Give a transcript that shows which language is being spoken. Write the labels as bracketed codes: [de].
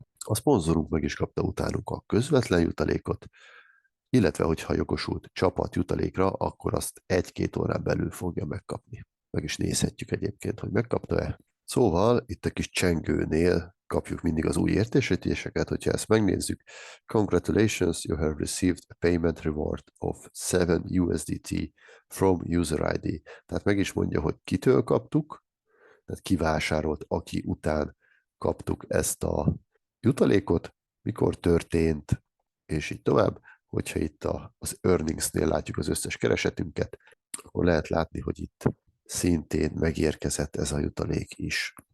[hu] A szponzorunk meg is kapta utánunk a közvetlen jutalékot, illetve hogyha jogosult csapat jutalékra, akkor azt 1-2 órán belül fogja megkapni. Meg is nézhetjük egyébként, hogy megkapta-e. Szóval itt a kis csengőnél kapjuk mindig az új értesítéseket, hogyha ezt megnézzük. [en] Congratulations, you have received a payment reward of 7 USDT from user ID. [hu] Tehát meg is mondja, hogy kitől kaptuk, tehát ki vásárolt, aki után kaptuk ezt a jutalékot, mikor történt, és így tovább. Hogyha itt az earningsnél látjuk az összes keresetünket, akkor lehet látni, hogy itt szintén megérkezett ez a jutalék is.